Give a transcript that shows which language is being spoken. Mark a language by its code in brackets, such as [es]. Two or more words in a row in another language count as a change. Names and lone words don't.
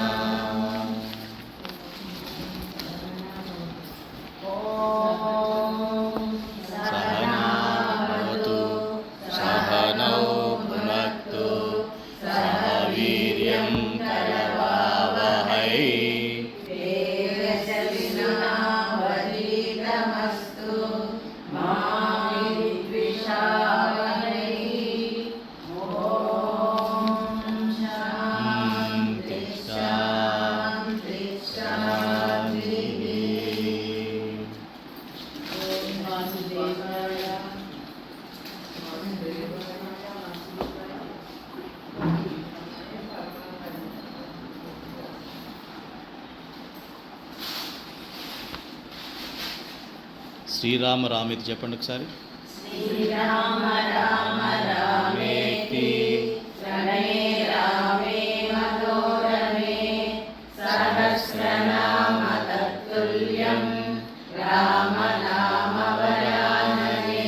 [sa] ॐ सहना भवतु सहनौ भुनक्तु सह वीर्यं करवावहै तेजस्विनावधीतमस्तु मा विद्विषावहै। ॐ शान्ति शान्ति शान्तिः। ఓం వాసుదేవాయ శ్రీరామ రామేతి [te] చెప్పండి ఒకసారి. [sa] శ్రీరామ రామ రామేతి ప్రణయే రామే మనోరమే సహస్రనామ తత్తుల్యం రామ నామ వరాననే.